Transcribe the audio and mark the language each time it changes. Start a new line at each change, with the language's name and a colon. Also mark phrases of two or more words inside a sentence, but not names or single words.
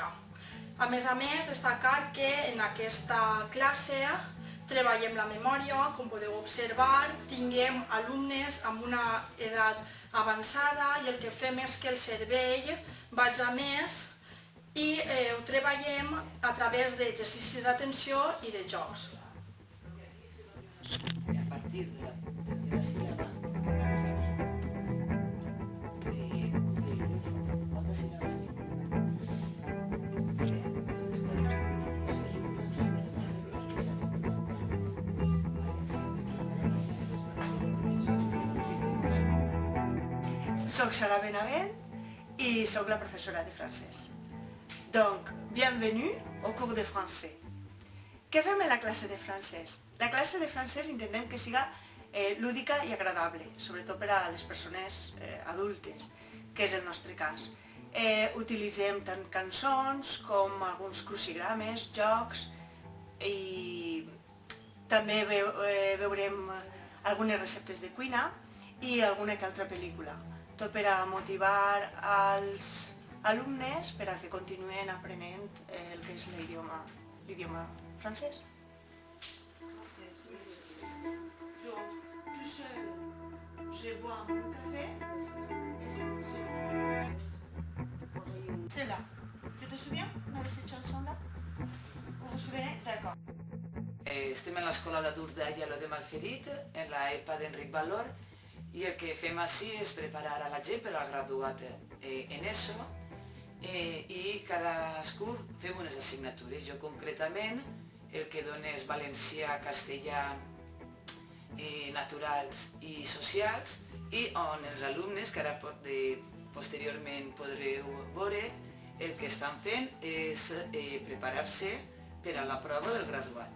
Catalan: A més, destacar que en aquesta classe treballem la memòria, com podeu observar, tinguem alumnes amb una edat avançada i el que fem és que el cervell vagi a més i ho treballem a través d'exercicis d'atenció i de jocs.
Spanish: A partir de la sílaba, ¿cuántas sílabas tiene?
Catalan: Soc Sara Benavent i soc la professora de francès.
French: Donc, bienvenue au cours de français.
Catalan: Què fem en la classe de francès? La classe de francès intentem que siga lúdica i agradable, sobretot per a les persones adultes, que és el nostre cas. Utilitzem tant cançons com alguns crucigrames, jocs i també veurem algunes receptes de cuina i alguna que altra pel·lícula. Tot per a motivar els alumnes per a que continuen aprenent el que és l'idioma francès.
French: Tout seul, je bois un café. C'est là. Tu te souviens de cette chanson-là? Vous vous souvenez? D'accord.
Catalan: Estem en l'escola d'adults d'Aielo de Malferit, en l'EPA d'Enric Valor, i el que fem així és preparar a la gent per al graduat en ESO i cadascú fem unes assignatures. Jo concretament el que dono és valencià, castellà, naturals i socials, i on els alumnes, que ara posteriorment podreu veure, el que estan fent és preparar-se per a la prova del graduat.